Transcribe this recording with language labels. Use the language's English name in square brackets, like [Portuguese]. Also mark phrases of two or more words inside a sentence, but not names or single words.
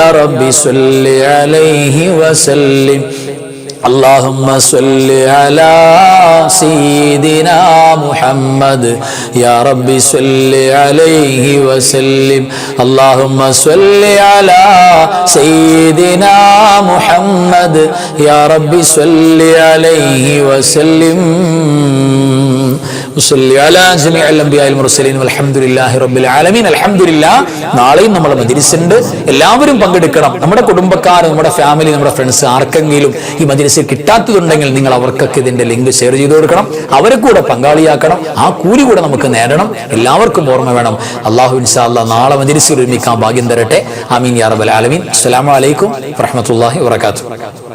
[Arabic] رب صل عليه وسلم اللهم صل على سيدنا محمد يا رب صل عليه وسلم اللهم صل على سيدنا محمد يا رب صل عليه وسلم وصلي على جميع الأنبياء والمرسلين والحمد لله رب العالمين الحمد لله [Malayalam] നാളെയും നമ്മൾ മജ്‌ലിസ് ഉണ്ട് എല്ലാവരും പങ്കെടുക്കണം നമ്മുടെ കുടുംബക്കാർ നമ്മുടെ ഫാമിലി നമ്മുടെ ഫ്രണ്ട്സ് ആർക്കെങ്കിലും ഈ മജ്‌ലിസ് കിട്ടാത്തതുണ്ടെങ്കിൽ നിങ്ങൾ അവർക്കൊക്കെ ഇതിന്റെ [English] link share [Malayalam] ചെയ്തു കൊടുക്കണം അവരെ കൂടെ പങ്കാളിയാക്കണം ആ കൂലി കൂടെ നമുക്ക് നേടണം എല്ലാവർക്കും ഓർമ്മ വേണം അല്ലാഹു [Arabic] إن شاء الله [Malayalam] നാളെ മജ്‌ലിസിൽ ഒരുമിക്കാൻ ഭാഗ്യം തരട്ടെ [Arabic] آمين يا رب العالمين السلام عليكم ورحمة الله وبركاته